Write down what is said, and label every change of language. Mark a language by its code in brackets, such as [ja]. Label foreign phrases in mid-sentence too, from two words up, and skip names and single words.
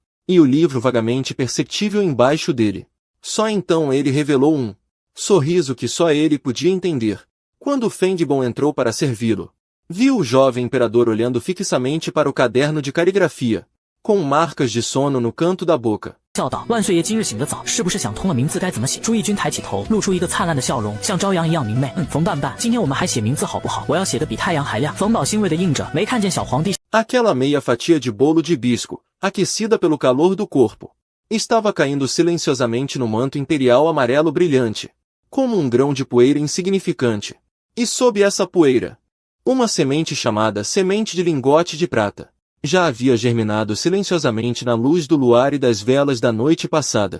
[pt] e o livro vagamente perceptível embaixo dele. Só então ele revelou um sorriso que só ele podia entender. Quando Fendigon entrou para servi-lo, viu o jovem imperador olhando fixamente para o caderno de caligrafia, com marcas de sono no canto da boca. [zh] 笑道：“万岁爷今日醒得早，是不是想通了名字该怎么写？”朱翊钧抬起头，露出一个灿烂的笑容，像朝阳一样明媚。冯伴伴，今天我们还写名字好不好？我要写得比太阳还亮。冯宝欣慰地应着，没看见小皇帝。 [pt] Aquela meia fatia de bolo de hibisco, aquecida pelo calor do corpo, estava caindo silenciosamente no manto imperial amarelo brilhante, como um grão de poeira insignificante. E sob essa poeira, uma semente chamada semente de lingote de prata, já havia germinado silenciosamente na luz do luar e das velas da noite passada.